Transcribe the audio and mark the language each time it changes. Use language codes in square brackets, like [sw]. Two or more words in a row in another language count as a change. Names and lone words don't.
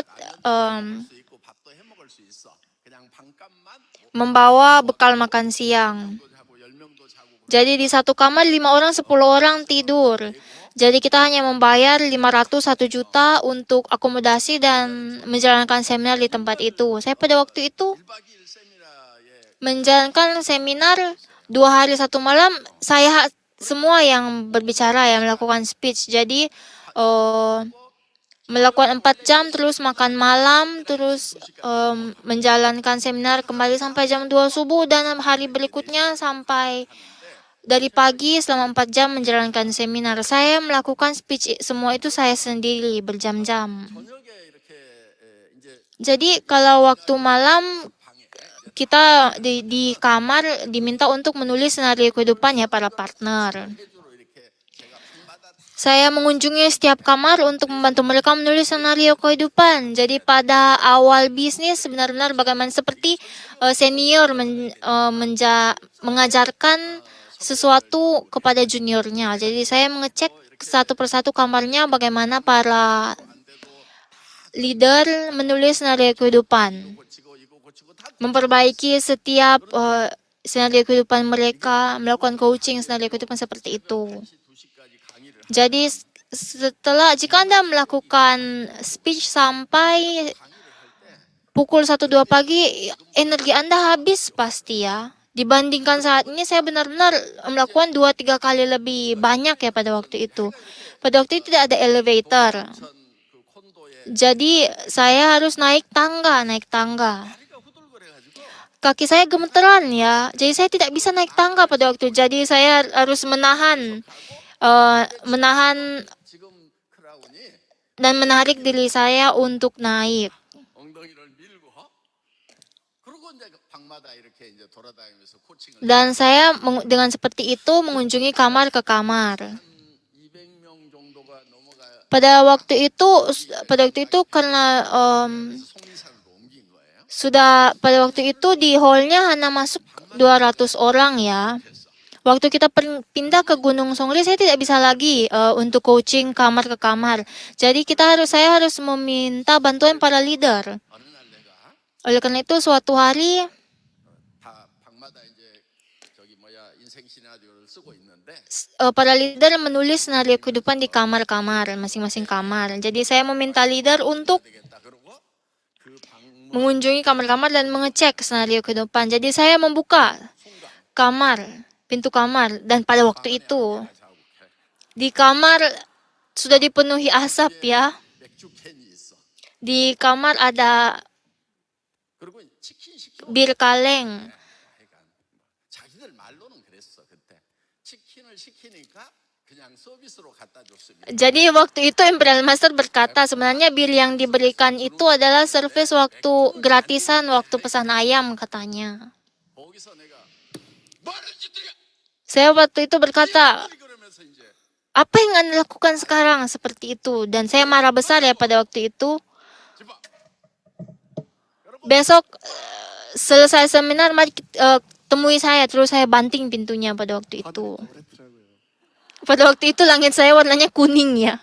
[ko] 수 있고 밥도 해 먹을 수 있어. 그냥 반값만 [id] membawa bekal makan siang. [ko] 하고 10명도 자고 [id] Jadi di satu kamar 5 orang 10 orang tidur. Jadi kita hanya membayar 1 juta untuk akomodasi dan menjalankan seminar di tempat itu. Saya pada waktu itu [ko] 1박 2일 세미나에 [id] menjalankan seminar 2 hari 1 malam. Saya semua yang berbicara, yang melakukan speech. Jadi melakukan 4 jam, terus makan malam, terus menjalankan seminar kembali sampai jam 2 subuh, dan hari berikutnya sampai dari pagi selama 4 jam menjalankan seminar. Saya melakukan speech semua itu saya sendiri berjam-jam. [ko] 저녁에 이렇게 이제 [id] Jadi kalau waktu malam kita di kamar diminta untuk menulis senario kehidupan ya para partner. [ko] 회주로 이렇게 제가 방마다 [id] Saya mengunjungi setiap kamar untuk membantu mereka menulis senario kehidupan. Jadi pada awal bisnis benar-benar bagaimana seperti senior mengajarkan sesuatu kepada juniornya. Jadi saya mengecek satu persatu kamarnya bagaimana para leader menulis senario kehidupan. [ko] 고치고 이거 고치고 다 [id] Memperbaiki setiap senario kehidupan mereka, melakukan coaching senario kehidupan seperti itu. [ko] 2시까지 강의를 [id] Jadi jika Anda melakukan speech sampai pukul 1-2 pagi, energi Anda habis pasti ya. Dibandingkan saat ini saya benar-benar melakukan 2-3 kali lebih banyak ya pada waktu itu. Pada waktu itu tidak ada elevator. [ko] 그 콘도에 [id] Jadi saya harus naik tangga. [ko] 다리가 후들거려가지고 [id] Kaki saya gemeteran ya. Jadi saya tidak bisa naik tangga pada waktu itu. Jadi saya harus menahan [ko] 지금 크라운이 [id] dan menarik diri saya untuk naik. [ko] 엉덩이를 밀고 그러고 이제 방마다 이렇게 이제 돌아다니면서 코칭을 [id] Dan saya dengan seperti itu mengunjungi kamar ke kamar. [ko] 200명 정도가 넘어가 [id] Pada waktu itu karena [ko] 송리산으로 옮긴 거예요. [id] sudah pada waktu itu di hallnya hanya masuk 200 orang ya. Waktu kita pindah ke Gunung Songri, saya tidak bisa lagi untuk coaching kamar ke kamar. Jadi saya harus meminta bantuan para leader. [ko] 어느 날 내가 [id] Oleh karena itu suatu hari [ko] 다 방마다 이제 저기 뭐야 인생 시나리오를 쓰고 있는데 [id] para leader menulis senario kehidupan di kamar-kamar, masing-masing kamar. Jadi saya meminta leader untuk [ko] 되겠다. 그러고 그 방문 [id] mengunjungi kamar-kamar dan mengecek senario kehidupan. Jadi saya membuka kamar, pintu kamar, dan pada waktu itu [ko] 자욱해 [id] di kamar sudah dipenuhi asap ya. [ko] 맥주 캔이 있어. [id] Di kamar ada [ko] 그리고 치킨 시켜. [id] bir kaleng. [ko] 하여간 자기들 말로는 그랬어 그때. 치킨을 시키니까 그냥 서비스로 갖다 줬습니다. [id] Jadi waktu itu Imperial Master berkata sebenarnya bir yang diberikan itu adalah servis waktu gratisan waktu pesan ayam katanya. [ko] 거기서 내가 뭐하는 짓들이야? [id] Saya waktu itu berkata, [ko] 그러면서 이제 [id] apa yang Anda lakukan sekarang seperti itu? Dan saya marah besar ya pada waktu itu. [ko] 집어. [id] Besok selesai seminar mari temui saya, terus saya banting pintunya pada waktu itu. [ko] 그랬더라고요. [id] Pada waktu itu langit saya warnanya kuning ya.